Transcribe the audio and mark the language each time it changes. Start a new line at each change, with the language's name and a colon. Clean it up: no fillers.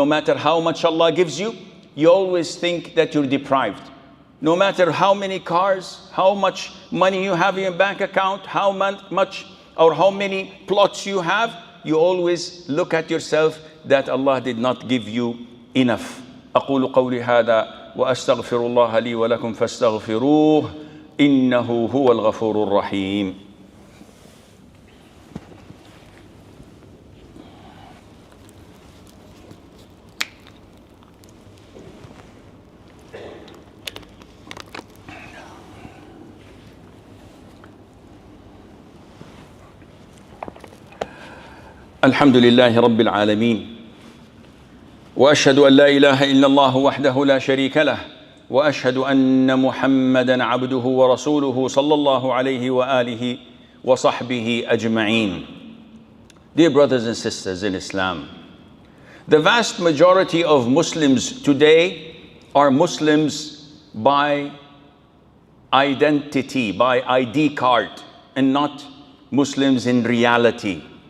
English: No matter how much Allah gives you, you always think that you're deprived. No matter how many cars, how much money you have in your bank account, how much or how many plots you have, you always look at yourself that Allah did not give you enough.
Arabic: أقول قولي هذا وأستغفر الله لي ولكم فاستغفروه إنه هو الغفور الرحيم. الحمد لله رب العالمين وأشهد أن لا إله إلا الله وحده لا شريك له وأشهد أن محمدا عبده ورسوله صلى الله عليه وآله وصحبه أجمعين.
English: Dear brothers and sisters in Islam, the vast majority of Muslims today are Muslims by identity, by ID card, and not Muslims in reality.